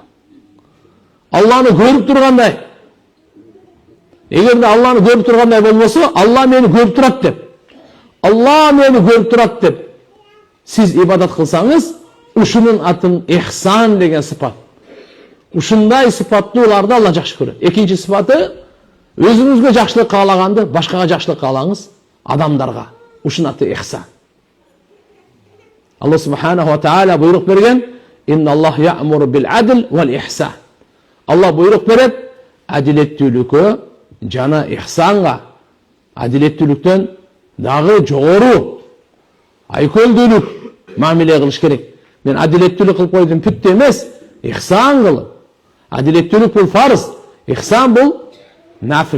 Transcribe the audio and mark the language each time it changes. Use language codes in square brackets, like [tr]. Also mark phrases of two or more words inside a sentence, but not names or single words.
[ky] Алланы көрүп тургандай. Эгерде Алланы көрүп тургандай болбосо, Алла мени көрүп турат деп, Алла мени көрүп турат деп сиз ибадат кылсаңыз, ушунун атын ихсан деген сыпат. Ушундай сыпаттууларды Алла жакшы көрөт. Экинчи сыпаты, өзүңүзгө жакшылык каалаганды башкага жакшылык каалаңыз, адамдарга. Ушун аты ихсан. [ar] الله سبحانه وتعالى [ky] буйрук берген: [ar] "إن الله يأمر بالعدل والإحسان." [ky] Allah буйрук берет адилеттүүлүккө жана ихсанга. Адилеттүүлүктөн дагы жогору айкөлдүүлүк мамиле кылыш керек. Мен адилеттүүлүк кылып койдум бүттү эмес, ихсан кылып. Адилеттүүлүк бул фарз, ихсан бул нафил.